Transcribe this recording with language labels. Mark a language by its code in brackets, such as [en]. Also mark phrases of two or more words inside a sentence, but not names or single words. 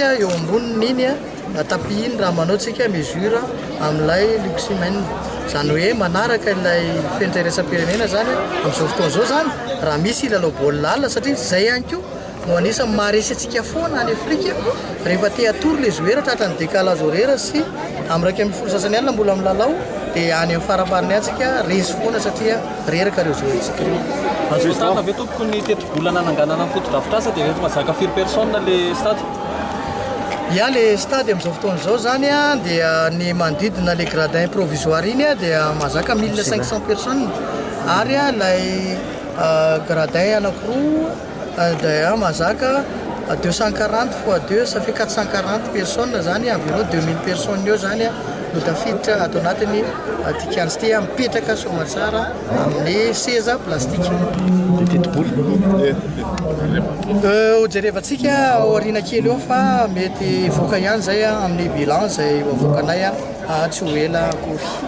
[mg] eo amboniny iny tapis iny raha manao tsika mesure amin'ilay luximène zany hoe manaraka ilay fenitreresam-pirenena zany amin'izao fotoana izao zany raha misy ilalao baolina alina satria izay ihany koa no anisan'ny maharesy antsika foana any Afrika rehefa te atory [fr] le joueur [mg] tratran'ny [fr] décalage horaire [mg] sy amin'ny raika ambin'ny folo sasany alina mbola milalao dia any amin'ny farapariny antsika resy foana satria reraka ireo joueursika ireo. Azo tana ve tompoko ny teti-bolana nanganana ny fotodrafitrasa dia efa mazaka 4 [fr] personnes le stade? [mg] Ya le stade amin'izao fotoana izao zany dia ny manodidina [fr] le gradin provisoire [mg] iny dia mazaka 1500 personnes ary ilay gradin anankiroa dia mazaka 240 [fr] fois 2 ça fait 440 personnes [mg] zany [fr] environ 2000 personnes [mg] eo zany no tafiditra ato anatiny tikianzy ty mipetraka somatsara amin'ny seza plastique. Jerevantsika aoriana kely eo fa mety voaka ihany zay amin'ny bilan zay avoakanay tsy ho ela akory.